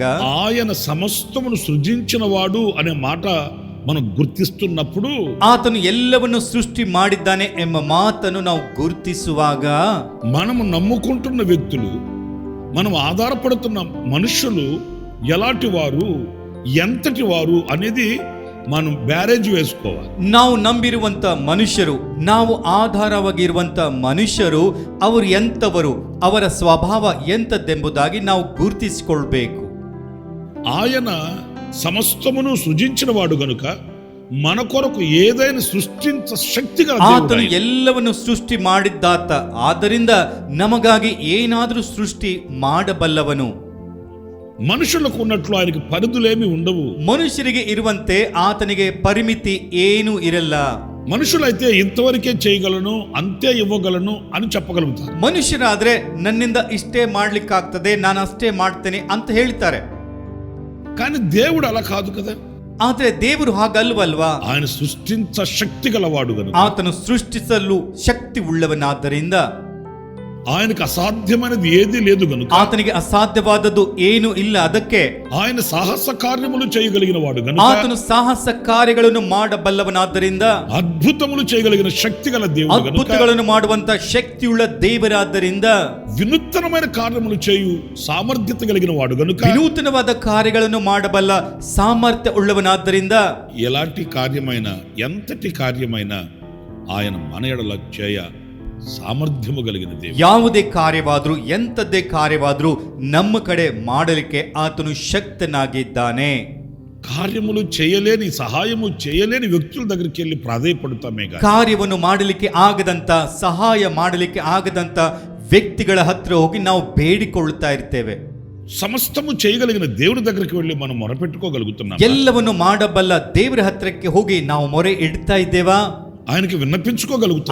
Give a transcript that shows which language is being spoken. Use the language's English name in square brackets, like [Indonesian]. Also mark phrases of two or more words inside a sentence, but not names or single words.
[Telugu] ఆయన సమస్తమును సృజించినవాడు అనే మాట మనం గుర్తిస్తున్నప్పుడు, [Kannada] ಆತನು ಎಲ್ಲವನ್ನು ಸೃಷ್ಟಿ ಮಾಡಿದ್ದಾನೆ ಎಂಬ ಮಾತನ್ನು ನಾವು ಗುರುತಿಸುವಾಗ, [Telugu] మనము నమ్ముకుంటున్న వ్యక్తులు, మనం ఆధారపడుతున్న మనుషులు ఎలాంటి వారు, ఎంతటి వారు అనేది మనం ಬ್ಯಾರೇಜ್ వేసుకోవాలి. [Kannada] ನಾವು ನಂಬಿರುವಂತ ಮನುಷ್ಯರು, ನಾವು ಆಧಾರವಾಗಿರುವಂತ ಮನುಷ್ಯರು, ಅವರು ಎಂತವರು, ಅವರ ಸ್ವಭಾವ ಎಂತದ್ದೆಂಬುದಾಗಿ ನಾವು ಗುರುತಿಸಿಕೊಳ್ಬೇಕು. [Telugu] ఆయన సమస్తమును సృజించిన వాడు గనుక మన కొరకు ఏదైనా సృష్టించ శక్తి గల [Kannada] ಆತನು [Telugu] దేవుడు ఆయన. [Kannada] ಎಲ್ಲವನ್ನು ಸೃಷ್ಟಿ ಮಾಡಿದ್ದಾತ, ಆದ್ದರಿಂದ ನಮಗಾಗಿ ಏನಾದರೂ ಸೃಷ್ಟಿ ಮಾಡಬಲ್ಲವನು. [Telugu] మనుషులకు ఉన్నట్లు ఆయనకి పరిధులేమి ఉండవు. [Kannada] ಮನುಷ್ಯರಿಗೆ ಇರುವಂತೆ ಆತನಿಗೆ ಪರಿಮಿತಿ ಏನೂ ಇರಲ್ಲ. [Telugu] మనుషులైతే ఇంతవరకే చేయగలను, అంతే ఇవ్వగలను అని చెప్పగలుగుతారు. [Kannada] ಮನುಷ್ಯರಾದ್ರೆ ನನ್ನಿಂದ ಇಷ್ಟೇ ಮಾಡ್ಲಿಕ್ಕಾಗ್ತದೆ, ನಾನು ಅಷ್ಟೇ ಮಾಡ್ತೇನೆ ಅಂತ ಹೇಳ್ತಾರೆ. [Telugu] కానీ దేవుడు అలా కాదు కదా. [Kannada] ಆದ್ರೆ ದೇವರು ಹಾಗಲ್ವಲ್ವಾ? [Telugu] ఆయన సృష్టించ శక్తి గలవాడు గనుక, [Kannada] ಆತನು ಸೃಷ್ಟಿಸಲು ಶಕ್ತಿ ಉಳ್ಳವನಾದ್ದರಿಂದ, [Telugu] ఆయనకు అసాధ్యమైనది ఏదీ లేదు గనుక, [Kannada] ಆತನಿಗೆ ಅಸಾಧ್ಯವಾದದ್ದು ಏನು ಇಲ್ಲ. ಅದಕ್ಕೆ [Telugu] ఆయన సాహస కార్యములు చేయగలిగిన వాడు గనుక, [Kannada] ಆತನು ಸಾಹಸ ಕಾರ್ಯಗಳನ್ನು ಮಾಡಬಲ್ಲವನಾದ್ದರಿಂದ, [Telugu] అద్భుతములు చేయగలిగిన శక్తి గల దేవుడు గనుక, [Kannada] ಅದ್ಭುತಗಳನ್ನು ಮಾಡುವಂತ ಶಕ್ತಿಯುಳ್ಳ ದೇವರಾದ್ದರಿಂದ, [Telugu] వినూత్నమైన కార్యములు చేయు సామర్థ్యత కలిగిన వాడు గనుక, [Kannada] ವಿನೂತನವಾದ ಕಾರ್ಯಗಳನ್ನು ಮಾಡಬಲ್ಲ ಸಾಮರ್ಥ್ಯ ಉಳ್ಳವನಾದ್ದರಿಂದ, [Telugu] ఎలాంటి కార్యమైనా ఎంతటి కార్యమైనా ఆయన మన ఎడల చేయ సామర్థ్యము కలిగిన దేవుడు. [Kannada] ಯಾವುದೇ ಕಾರ್ಯವಾದ್ರೂ ಎಂಥದ್ದೇ ಕಾರ್ಯವಾದ್ರೂ ನಮ್ಮ ಕಡೆ ಮಾಡಲಿಕ್ಕೆ ಆತನು ಶಕ್ತನಾಗಿದ್ದಾನೆ. [Telugu] కార్యములు చేయలేని, సహాయము చేయలేని వ్యక్తుల దగ్గరికి వెళ్ళి ప్రాధేయపడుతామే గాని, [Kannada] ಕಾರ್ಯವನ್ನು ಮಾಡಲಿಕ್ಕೆ ಆಗದಂತ, ಸಹಾಯ ಮಾಡಲಿಕ್ಕೆ ಆಗದಂತ ವ್ಯಕ್ತಿಗಳ ಹತ್ರ ಹೋಗಿ ನಾವು ಬೇಡಿಕೊಳ್ಳುತ್ತಾ ಇರ್ತೇವೆ. [Telugu] సమస్తము చేయగలిగిన దేవుడి దగ్గరికి వెళ్ళి మనం మొరపెట్టుకోగలుగుతున్నాం. [Kannada] ಎಲ್ಲವನ್ನು ಮಾಡಬಲ್ಲ ದೇವರ ಹತ್ರಕ್ಕೆ ಹೋಗಿ ನಾವು ಮೊರೆ ಇಡ್ತಾ ಇದ್ದೇವಾ? [Telugu] ఆయనకి విన్నపించుకోగలుగుతున్నామా?